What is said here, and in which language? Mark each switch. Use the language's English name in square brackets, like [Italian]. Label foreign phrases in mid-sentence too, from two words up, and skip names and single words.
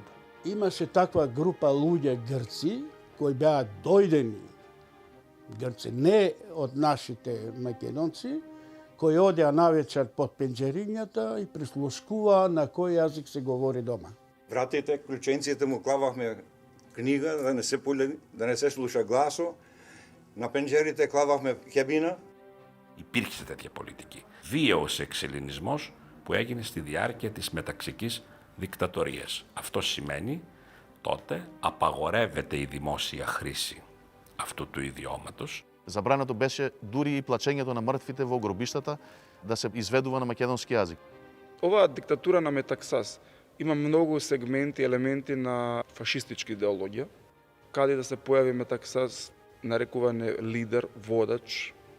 [Macedonian] Имаше таква група луѓе грци кои беа дојдени грци, не од нашите македонци, кои одеа навечер под пенџерињата и прислушкуваа на кој јазик се говори дома. Вратите, клученците му клавахме книга да не се да не се слуша гласо. На пенџерите клавахме хебина. [Greek] Υπήρξε τέτοια πολιτική. Βίαιος εξελληνισμός που έγινε στη διάρκεια της μεταξικής δικτατορίας. Αυτό σημαίνει τότε απαγορεύεται η δημόσια χρήση αυτού του ιδιώματος. [Macedonian] Забрането беше дури и плачењето на мртвите во гробиштата да се изведува на македонски јазик. Оваа диктатура на Метаксас има многу сегменти, елементи на фашистички идеологија, каде да се појави Метаксас нарекуван е лидер, водач.